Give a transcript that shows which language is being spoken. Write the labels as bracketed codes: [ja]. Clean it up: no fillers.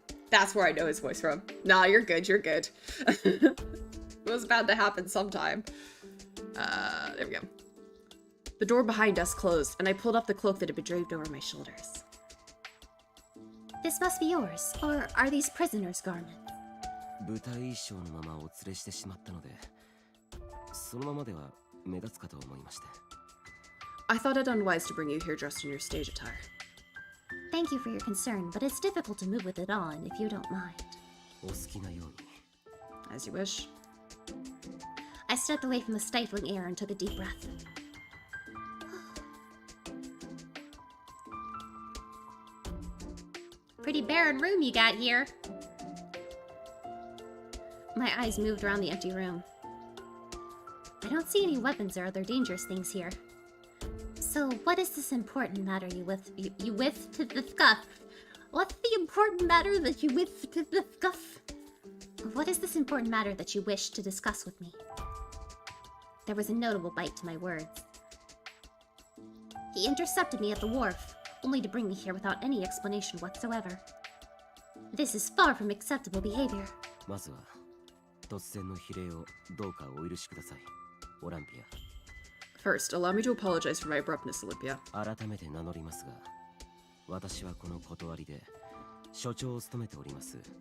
[en] That's where I know his voice from. Nah, you're good, you're good. It was bound to happen sometime. There we go. The door behind us closed, and I pulled up the cloak that had been draped over my shoulders. This must be yours, or are these prisoners' garments? [ja] 舞台衣装のままお連れしてしまったので、そのままでは目立つかと思いまして。 [en] I thought it unwise to bring you here dressed in your stage attire. Thank you for your concern, but it's difficult to move with it on, if you don't mind. [ja] お好きなように。 [en] As you wish. I stepped away from the stifling air and took a deep breath. Pretty barren room you got here. My eyes moved around the empty room. I don't see any weapons or other dangerous things here. So, what is this important matter you wish to discuss? What's the important matter that you wish to discuss? What is this important matter that you wish to discuss with me? There was a notable bite to my words. He intercepted me at the wharf, only to bring me here without any explanation whatsoever. This is far from acceptable behavior. [ja] まずは突然の非礼をどうかお許しください、オランピア。 [en] First, allow me to apologize for my abruptness, Olympia. [ja] 改めて名乗りますが、私はこの断りで所長を務めております。